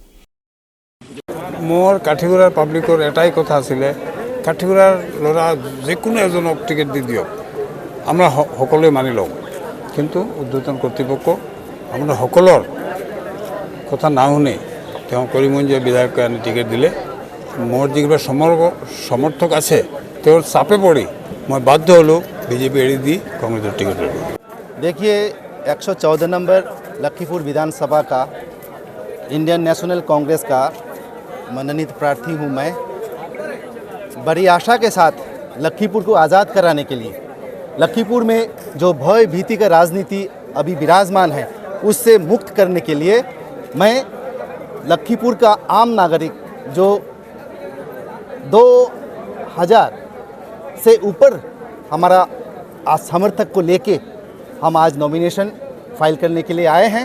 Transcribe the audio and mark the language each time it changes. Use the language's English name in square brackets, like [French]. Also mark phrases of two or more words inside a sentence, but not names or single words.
[Assamese] মোৰ কাঠিগুড়াৰ পাব্লিকৰ এটাই কথা আছিলে, কাঠিগুড়াৰ ল'ৰা যিকোনো এজনক টিকেট দি দিয়ক, আমরা সকলোৱে মানি লওঁ, কিন্তু উদ্বোধন কৰ্তৃপক্ষ আপোনাৰ সকলৰ কথা নাশুনি তেওঁ কৰিমগঞ্জীয়া বিধায়কক আনি টিকেট দিলে। মোৰ যিকেইটা সমৰ্থক আছে তেওঁৰ চাপে পৰি মই বাধ্য হ'লোঁ বিজেপি এৰি দি কংগ্ৰেছৰ টিকেট ল'লোঁ। [Hindi] देखिए 114 नंबर लखीपुर विधानसभा का इंडियन नेशनल कांग्रेस का मनोनीत प्रार्थी हूँ मैं। बड़ी आशा के साथ लखीपुर को आज़ाद कराने के लिए, लखीपुर में जो भय भीति का राजनीति अभी विराजमान है उससे मुक्त करने के लिए मैं लखीपुर का आम नागरिक जो 2000 से ऊपर हमारा समर्थक को लेके हम आज [English] nomination file [Hindi] करने के लिए आए हैं।